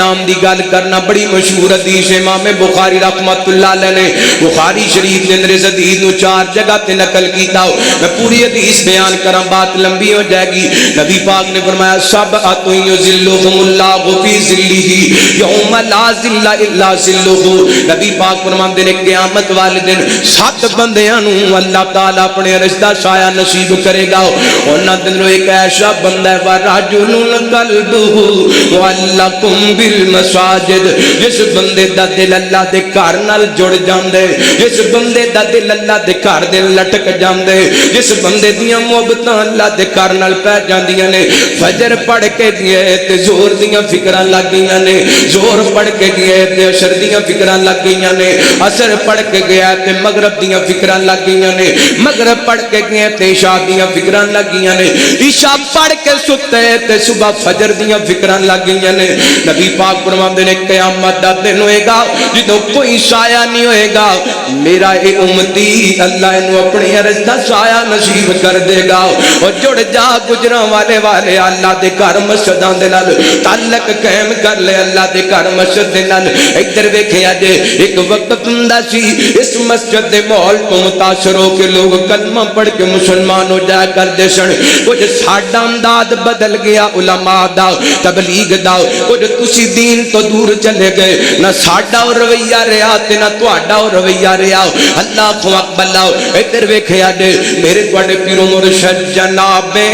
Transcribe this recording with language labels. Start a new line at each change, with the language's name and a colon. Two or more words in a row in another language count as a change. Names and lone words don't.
Punjabi: انعام دی گل کرنا بڑی مشہور حدیث امام بخاری
Arabic: رحمۃ اللہ علیہ
Punjabi: نے بخاری شریف دے اندر اس حدیث نو 4 جگہ تے نقل کیتا
Urdu: میں پوری حدیث بیان کروں بات لمبی ہو جائے گی
Punjabi: نبی پاک نے فرمایا
Arabic: سبعۃ یظلھم اللہ فی ظلہ یوم لا ظل الا ظلہ
Punjabi: نبی پاک فرماندے نے قیامت والے دن 7 بندیاں نو اللہ تعالی اپنے عرش دا سایہ نصیب کرے گا انہاں دے ایک ایسا بندہ ہے
Arabic: ورجل قلبہ معلق بالمساجد
Punjabi: جس بندے دا دل اللہ دے گھر نال جڑ جاندے جس بندے دا دل اللہ دے گھر دے لٹک جاندے جس بندے دیاں محبتاں اللہ دے گھر نال پہ جاندیاں نے فجر پڑھ کے گئے تے زور دیاں فکراں لگ گئیاں نے زور پڑھ کے گئے تے عصر دیاں فکراں لگ گئیاں نے عصر پڑھ کے گیا تے مغرب دیاں فکراں لگ گئیاں نے مغرب پڑھ کے گئے تے عشاء دیاں فکراں لگ گئیاں نے عشاء پڑھ کے ستے تے صبح فجر دیاں فکراں لگ گئیاں نے نبی پاک فرماندے نے قیامت دا دن ہوئے گا جدوں کوئی سایہ نہیں ہوئے گا میرا اے امتی اللہ انہوں اپنی عرش دا سایہ نصیب کر دے گا اور جڑ جا گجراں والے اللہ دے گھر مسجداں دے نال تعلق قائم کر لے اللہ دے گھر مسجد دے نال ادھر ویکھیا جے ایک وقت ہوندا سی اس مسجد دے ماحول تو متاثر ہو کے لوگ کلمہ پڑھ کے مسلمان ہو جایا کرتے سن کچھ ساڈا انداز بدل گیا علماء دا تبلیغ دا کچھ تسی دین تو دور چلے گئے نہ ساڈا رویہ رہا تے نہ تہاڈا رویہ رہا
Arabic: اللہ اکبر
Punjabi: ادھر ویکھیا جے میرے توڑے پیر و مرشد جناب